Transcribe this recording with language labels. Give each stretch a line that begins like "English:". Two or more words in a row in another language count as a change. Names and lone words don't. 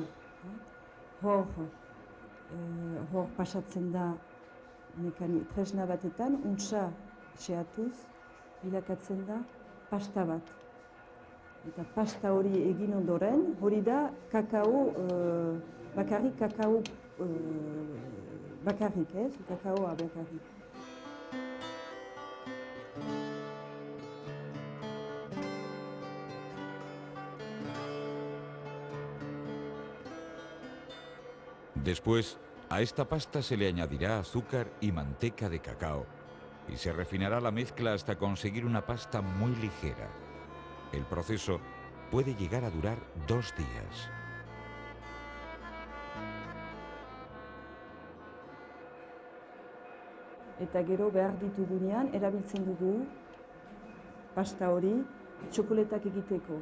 Basque: Hor pasatzen da tresna batetan, untsa xeatuz, bilakatzen da pasta bat. Eta pasta hori egin ondoren, hori da kakao, bakarrik kakao bakarrik, kakaoa bakarrik.
Spanish: Después, a esta pasta se le añadirá azúcar y manteca de cacao y se refinará la mezcla hasta conseguir una pasta muy ligera. El proceso puede llegar a durar 2 días.
Basque: Eta gero behar ditugunean, erabiltzen dugu pasta hori txokoletak egiteko.